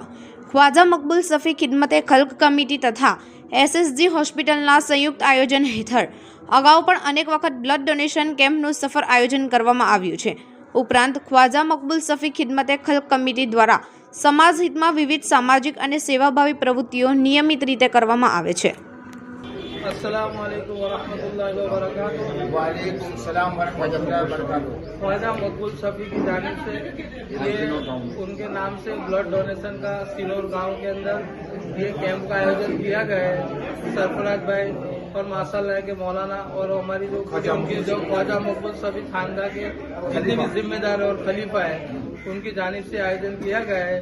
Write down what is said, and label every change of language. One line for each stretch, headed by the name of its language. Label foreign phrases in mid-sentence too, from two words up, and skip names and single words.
Gujarati: ખ્વાજા મકબૂલ સફી ખિદમતે ખલ્ક કમિટી તથા એસએસજી હોસ્પિટલના સંયુક્ત આયોજન હેઠળ અગાઉ પણ અનેક વખત
English: blood donation camp
Gujarati: સફળ આયોજન કરવામાં આવ્યું છે। ઉપરાંત ખ્વાજા મકબૂલ સફી ખિદમતે ખલ્ક કમિટી દ્વારા સમાજ હિતમાં વિવિધ સામાજિક અને સેવાભાવી પ્રવૃત્તિઓ નિયમિત રીતે કરવામાં આવે છે।
Arabic: السلام عليكم ورحمة الله وبركاته. وعليكم السلام ورحمة الله وبركاته.
Hindi: ख्वाजा मकबूल सफ़ी की जानिब से ये उनके नाम से
English: blood donation
Hindi: का सिनोर गांव के अंदर ये कैंप का आयोजन किया गया है। सरफराज भाई और माशाल्लाह के मौलाना और हमारी जो ख्वाजा मकबूल सफ़ी खानदान के जितने भी जिम्मेदार और खलीफा है उनकी जानिब से आयोजन किया गया है।